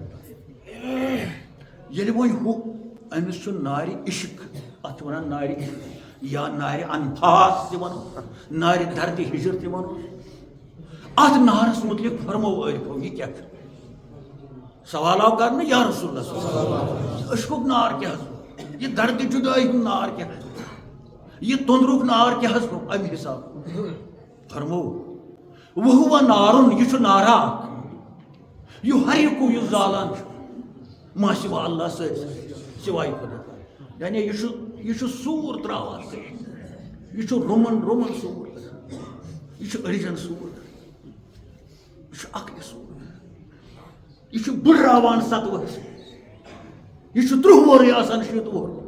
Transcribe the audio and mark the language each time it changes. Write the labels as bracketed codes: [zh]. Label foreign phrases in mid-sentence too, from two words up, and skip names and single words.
[ks] ییٚلہِ وۄنۍ ہُہ أمِس چھُ نارِ عشق اَتھ چھِ وَنان نارِ عشق یا نارِ انفاس تہِ وَنو نارِ دردِ ہِجر تہِ وَنو اَتھ نارَس مُتعلِق فرمو عٲرفو یہِ کیٛاہ چھُ سوال آو کرنہٕ یا رسول اللہ [ar] صلی اللہ علیہ وسلم [ks] یہِ عشقُک نار کیٛاہ حظ یہِ دردِ جُدٲیی ہُنٛد نار کیٛاہ حظ یہِ توٚنٛدرُک نار کیٛاہ حظ گوٚو اَمہِ حِساب فرمو وَہُوَ نارُن یہِ چھُ نارا اکھ یہِ ہریکو یُس زالان چھُ ما سِوا اللہ سۭتۍ سِوایہِ خۄدا یعنی یہِ چھُ سوٗر ترٛاوان یہِ چھُ رُمن سوٗر یہِ چھُ أڑجن سوٗر یہِ چھُ عقلہِ سوٗر یہِ چھُ بٕڑراوان 7 ؤہٕرۍ یہِ چھُ 30 وُہُرٕے آسان 6 وُہُر